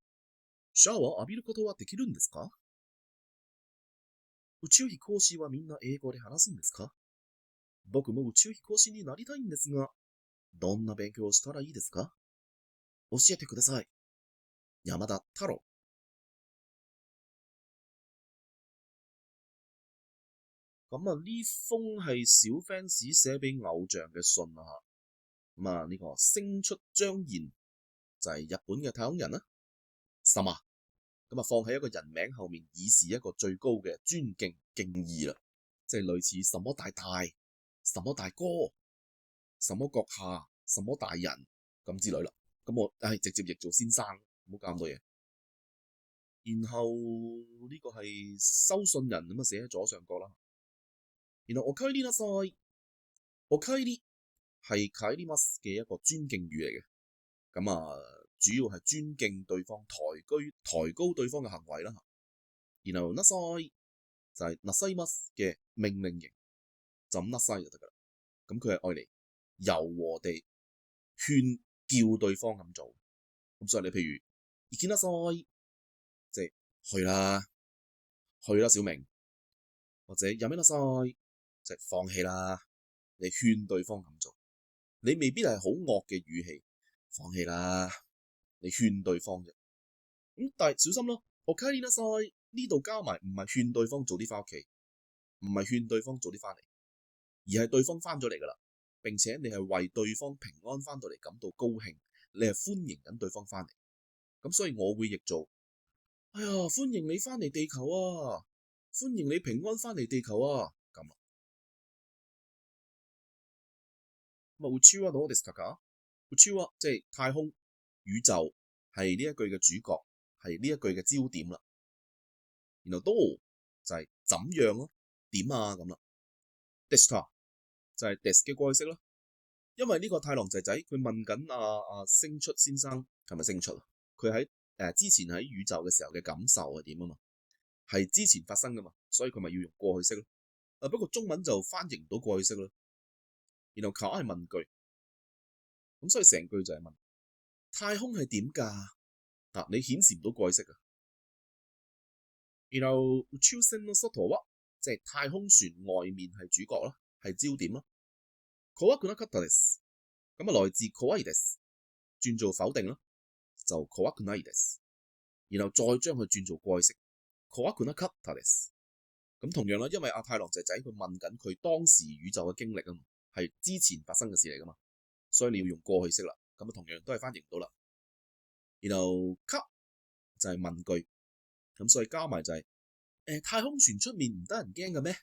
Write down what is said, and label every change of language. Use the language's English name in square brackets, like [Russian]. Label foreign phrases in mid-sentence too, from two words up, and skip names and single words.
[Japanese] シャワーを浴びることはできるんですか？宇宙飛行士はみんな英語で話すんですか？僕も宇宙飛行士になりたいんですが、どんな勉強をしたらいいですか？教えてください。山田太郎。 [Cantonese] 呢封係小 fans 寫俾偶像嘅信啊。呢個星出彰彥就係日本嘅太空人啦。什麼？放喺一個人名後面，以示一個最高嘅尊敬敬意啦，即係類似什麼大大、什麼大哥、什麼閣下、什麼大人咁之類啦。我直接譯做先生，唔好搞咁多嘢。然後呢個係收信人咁寫喺左上角啦。然後お帰りなさい，お帰り係帰ります嘅一個尊敬語嚟嘅。主要係尊敬對方、抬高對方嘅行為啦。然後なさい就係なさいます嘅命令型，就咁なさい就得噶啦。咁佢係愛嚟柔和地勸叫對方咁做。咁所以你譬如行きなさい，即係去啦小明，或者やめなさい，即係放棄啦，你勸對方咁做。你未必係好惡嘅語氣，放棄啦。你勸對方啫，但係小心咯，お帰りなさい呢度加埋唔係勸對方早啲翻屋企，唔係勸對方早啲翻嚟，而係對方翻咗嚟噶啦，並且你係為對方平安翻到嚟感到高興，你係歡迎緊對方翻嚟，咁所以我會譯做：哎呀，歡迎你翻嚟地球啊，歡迎你平安翻嚟地球啊，咁啊。 [Japanese] 宇宙はどうでしたか？ [Cantonese] 宇宙は即係太空。宇宙係呢一句嘅主角，係呢一句嘅焦點啦。然後どう就係怎樣咯，點啊咁啦。でした就係です嘅過去式啦。因為呢個太郎仔仔佢問緊阿星出先生係咪星出啊？佢喺之前喺宇宙嘅時候嘅感受係點啊嘛？係之前發生噶嘛，所以佢咪要用過去式咯。不過中文就翻譯唔到過去式咯。然後求係問句，咁所以成句就係問。太空係點㗎？你顯示唔到過去式啊。然後 [Japanese] 宇宙船の外は [Cantonese] 即係太空船外面係主角啦，係焦點啦。 [Japanese] 怖くなかったです。 [Cantonese] 來自 [Japanese] 怖いです， [Cantonese] 轉做否定啦，就 [Japanese] 怖くないです。 [Cantonese] 然後再將佢轉做過去式， [Japanese] 怖くなかったです。 [Cantonese] 咁同樣啦，因為阿太郎仔仔佢問緊佢當時宇宙嘅經歷啊嘛，係之前發生嘅事嚟噶嘛，所以你要用過去式啦。同樣都係翻譯唔到啦。然後か就係問句，咁所以加埋就係太空船出面唔得人驚嘅咩？